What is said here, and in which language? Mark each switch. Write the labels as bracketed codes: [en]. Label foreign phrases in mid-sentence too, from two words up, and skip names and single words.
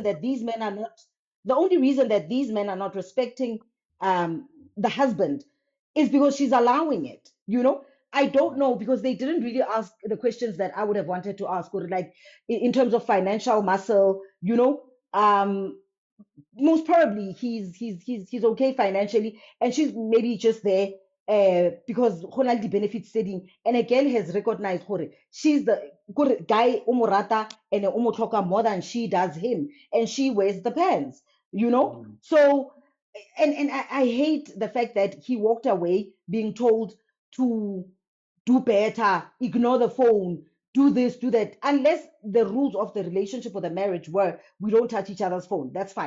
[en] the only reason that these men are not respecting the husband is because she's allowing it. I don't know, because they didn't really ask the questions that I would have wanted to ask, or like in terms of financial muscle. Most probably he's okay financially, and she's maybe just there because [st] ho na le di-benefits [en] setting, and a girl has recognized gore she's the gore guy [st] o mo rata [en] and [st] o mo tlhoka [en] more than she does him, and she wears the pants. Mm. So, and I hate the fact that he walked away being told to do better, ignore the phone, do this, do that. Unless the rules of the relationship or the marriage were we don't touch each other's phone, that's fine.